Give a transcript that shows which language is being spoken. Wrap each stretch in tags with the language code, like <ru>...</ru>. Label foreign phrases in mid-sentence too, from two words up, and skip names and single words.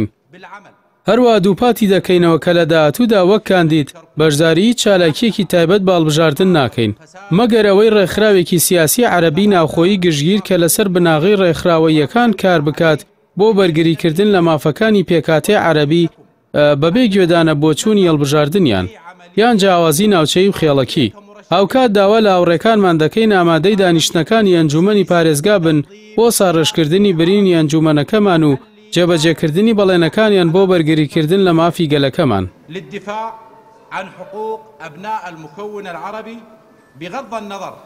<ckb>هەروە دووپاتی دەکەینەوە کە لە داهاتوودا وەک کاندید بەشداری چالاکیەکی تایبەت باڵبژاردن ناکەین، مەگەر ئەوەی ڕێکخراوێکی سیاسی عەرەبی ناوخۆیی گشتگیر کە لەسەر بناغی ڕێکخراوەیەکان کار بکات بۆ بەرگریکردن لە مافەکانی پێکاتێ عەرەبی بەبێ گوێدانە بۆچوونی هەڵبژاردنیان یان جیاوازی ناوچەی و خێڵەکی. هاوکات داوا لە هاوڕێکانمان دەکەین ئامادەی دانیشتنەکانی ئەنجومەنی پارێزگا بن بۆ ساڕێژکردنی برینی ئەنجومەنەکەمان و جێبەجێکردنی بەڵێنەکانیان بۆ بەرگریکردن لە مافی گەلەکەمان.</ckb> <ar>للدفاع عن حقوق أبناء المكون العربي بغض النظر</ar>